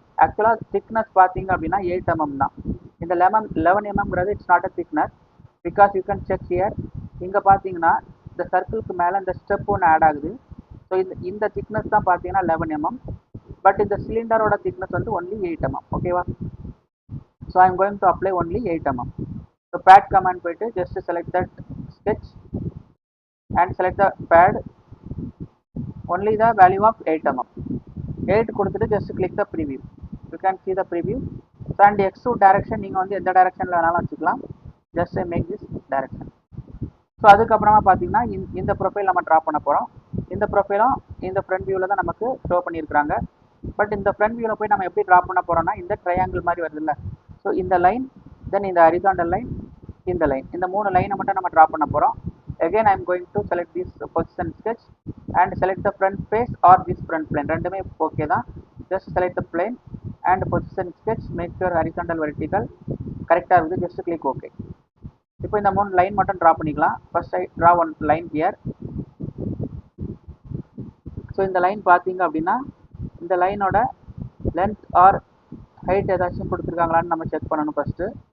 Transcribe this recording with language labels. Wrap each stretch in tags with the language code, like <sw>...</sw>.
<ta>ஆக்சுவலாக திக்னஸ் பார்த்தீங்க அப்படின்னா 8 mm தான். இந்த 11 mmங்கிறது</ta> <en>It's not a thickness because you can check here.</en> <ta>இங்கே பார்த்தீங்கன்னா இந்த சர்க்கிளுக்கு மேலே இந்த ஸ்டெப் ஒன்று ஆட் ஆகுது. ஸோ இந்த திக்னஸ் தான் பார்த்தீங்கன்னா 11 mm. பட் இந்த சிலிண்டரோட திக்னஸ் வந்து ஒன்லி 8 mm, ஓகேவா.</ta> <en>So I am going to apply only 8 mm. So pad command போயிட்டு just select that sketch and select the pad, only the value of 8 mm. 8 கொடுத்துட்டு just click the preview. You can see the preview. So and extrude direction</en> <ta>நீங்கள் வந்து எந்த டைரக்ஷனில் வேணாலும் வச்சுக்கலாம்.</ta> <en>just make this direction.</en> <ta>So அதுக்கப்புறமா பார்த்தீங்கன்னா இந்த ப்ரொஃபைல் நம்ம ட்ரா பண்ண போகிறோம். இந்த ப்ரொஃபைலும் இந்த ஃப்ரண்ட் வியூவில் தான் நமக்கு ஷோ பண்ணியிருக்கிறாங்க. பட் இந்த ஃப்ரண்ட் வியூவில் போய் நம்ம எப்படி ட்ரா பண்ண போகிறோம்னா இந்த ட்ரையாங்கிள் மாதிரி வருது இல்லை. ஸோ இந்த லைன், தென் இந்த ஹரிசாண்டல் லைன், இந்த லைன், இந்த 3 லைனை மட்டும் நம்ம ட்ரா பண்ண போகிறோம்.</ta> <en>Again I am going to select this position sketch and select the front face or this front plane.</en> <ta>ரெண்டுமே ஓகே தான்.</ta> <en>just select the plane and position sketch, make sure horizontal vertical</en> <ta>கரெக்டாக இருக்குது,</ta> <en>just click OK.</en> <ta>இப்போ இந்த 3 line மட்டும் draw பண்ணிக்கலாம்.</ta> <en>First I draw one line here.</en> <ta>So இந்த line பார்த்தீங்க அப்படின்னா இந்த லைனோட லென்த் ஆர் ஹைட் ஏதாச்சும் கொடுத்துருக்காங்களான்னு நம்ம செக் பண்ணணும் ஃபஸ்ட்டு.</ta>